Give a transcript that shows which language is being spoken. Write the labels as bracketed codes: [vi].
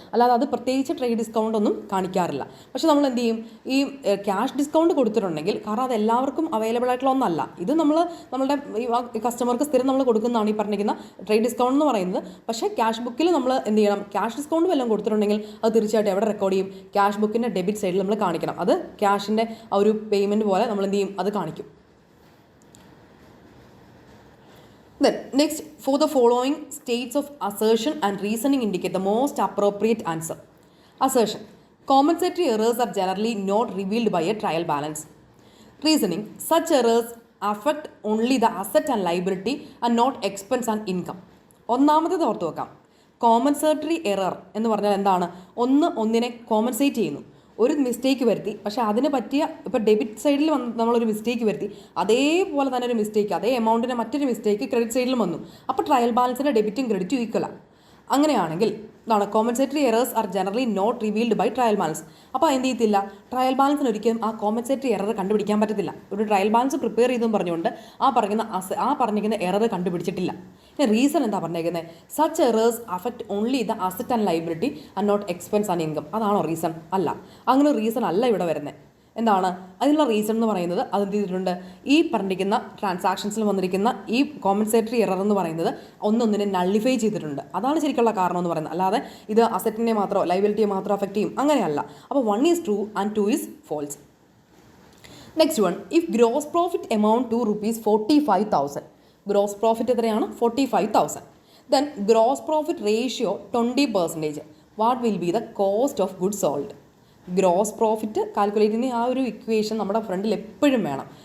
[ml] അല്ലാതെ അത് പ്രത്യേകിച്ച് ട്രേഡ് ഡിസ്കൗണ്ട് ഒന്നും കാണിക്കാറില്ല. പക്ഷേ നമ്മൾ എന്ത് ചെയ്യും, ഈ ക്യാഷ് ഡിസ്കൗണ്ട് കൊടുത്തിട്ടുണ്ടെങ്കിൽ, കാരണം അത് എല്ലാവർക്കും അവൈലബിൾ ആയിട്ടുള്ള ഒന്നല്ല, ഇത് നമ്മളുടെ കസ്റ്റമർക്ക് സ്ഥിരം നമ്മൾ കൊടുക്കുന്നതാണ് ഈ പറഞ്ഞിരിക്കുന്ന ട്രേഡ് ഡിസ്കൗണ്ട് എന്ന് പറയുന്നത്. പക്ഷേ ക്യാഷ് ബുക്കിൽ നമ്മൾ എന്ത് ചെയ്യണം, ക്യാഷ് ഡിസ്കൗണ്ട് വല്ലതും കൊടുത്തിട്ടുണ്ടെങ്കിൽ അത് തീർച്ചയായിട്ടും എവിടെ റെക്കോർഡ് ചെയ്യും, ക്യാഷ് ബുക്കിൻ്റെ ഡെബിറ്റ് സൈഡിൽ നമ്മൾ കാണിക്കണം. അത് ക്യാഷിൻ്റെ ആ ഒരു പേയ്മെൻറ്റ് പോലെ നമ്മൾ എന്ത് ചെയ്യും, അത് കാണിക്കും. [en] Then next, for the following states of assertion and reasoning indicate the most appropriate answer. Assertion: compensatory errors are generally not revealed by a trial balance. Reasoning: such errors affect only the asset and liability and not expense and income. [ml] ഒന്നാമത്തേത് ഓർത്ത് വെക്കാം. Compensatory error എന്ന് പറഞ്ഞാൽ എന്താണ്, ഒന്നിനെ compensate ചെയ്യുന്നു. ഒരു mistake വരുത്തി, പക്ഷേ അതിന് പറ്റിയ ഇപ്പോൾ ഡെബിറ്റ് സൈഡിൽ നമ്മളൊരു മിസ്റ്റേക്ക് വരുത്തി, അതേപോലെ തന്നെ ഒരു മിസ്റ്റേക്ക്, അതേ എമൗണ്ടിൻ്റെ മറ്റൊരു മിസ്റ്റേക്ക് ക്രെഡിറ്റ് സൈഡിലും വന്നു. അപ്പോൾ ട്രയൽ ബാലൻസിൻ്റെ ഡെബിറ്റും ക്രെഡിറ്റും ഈക്വലാണ്. അങ്ങനെയാണെങ്കിൽ എന്താണ്, [en] Compensatory errors are generally not revealed by trial balance. [ml] അപ്പോൾ എന്ത് ചെയ്യത്തില്ല, ട്രയൽ ബാലൻസിന് ഒരിക്കലും ആ കോമ്പൻസേറ്ററി എറർ കണ്ടുപിടിക്കാൻ പറ്റത്തില്ല. ഒരു ട്രയൽ ബാലൻസ് പ്രിപ്പയർ ചെയ്തെന്ന് പറഞ്ഞുകൊണ്ട് പറഞ്ഞിരിക്കുന്ന എറർ കണ്ടുപിടിച്ചിട്ടില്ല. റീസൺ എന്താ പറഞ്ഞേക്കുന്നത്, [en] Such errors affect only the asset and liability and not expense and income. [ml] അതാണോ റീസൺ? അല്ല, അങ്ങനെ റീസൺ അല്ല ഇവിടെ വരുന്നത്. എന്താണ് അതിനുള്ള റീസൺ എന്ന് പറയുന്നത്, അതെന്ത് ചെയ്തിട്ടുണ്ട്, ഈ പറഞ്ഞിരിക്കുന്ന ട്രാൻസാക്ഷൻസിൽ വന്നിരിക്കുന്ന ഈ കോമ്പൻസേറ്ററി എറർ എന്ന് പറയുന്നത് ഒന്നൊന്നിനെ നള്ളിഫൈ ചെയ്തിട്ടുണ്ട്. അതാണ് ശരിക്കുള്ള കാരണം എന്ന് പറയുന്നത്. അല്ലാതെ ഇത് അസറ്റിനെ മാത്രമോ ലൈബിലിറ്റിയെ മാത്രമോ അഫക്റ്റ് ചെയ്യും അങ്ങനെയല്ല. [en] അപ്പോൾ 1 is true and 2 is false. Next one, if gross profit amount to ₹45,000. Gross profit എത്രയാണ്? 45,000. Then gross profit ratio 20%. What will be the cost of goods sold? [ml] Gross profit calculate ചെയ്യുന്ന ആ ഒരു ഇക്വേഷൻ നമ്മുടെ ഫ്രണ്ടിൽ എപ്പോഴും വേണം.